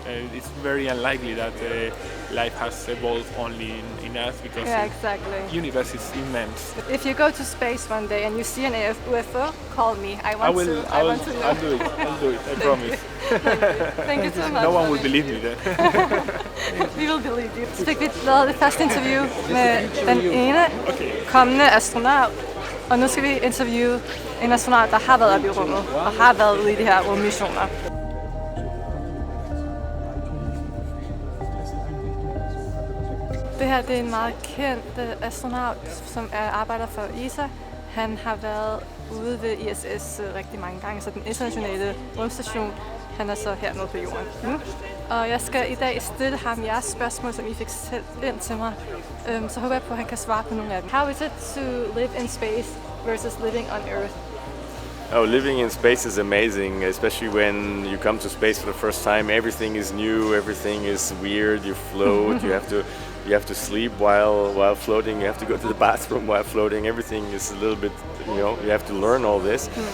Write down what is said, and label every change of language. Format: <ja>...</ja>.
<en>It's very unlikely that life has evolved only in Earth because the universe is immense. If you go to space one day and you see an UFO, call me. I want to know. I'll do it. I promise. Thank you so much. No one will believe me then. We will believe you.</en> <da>Så fik vi lavet det første interview med den ene kommende astronaut, og nu skal vi interviewe en astronaut, der har været oppe i rummet og har været ude i de her rummissioner. Det her det er en meget kendt astronaut, som arbejder for ESA. Han har været ude ved ISS rigtig mange gange, så den internationale rumstation. Han er så hernede på jorden nu. Og jeg skal i dag stille ham jeres spørgsmål, som I fik sendt ind til mig. Så håber jeg på, at han kan svare på nogle af dem.</da> <en>How is it to live in space versus living on Earth? Oh, living in space is amazing, especially when you come to space for the first time. Everything is new, everything is weird. You float, you have to sleep while floating. You have to go to the bathroom while floating. Everything is a little bit, you have to learn all this.</en>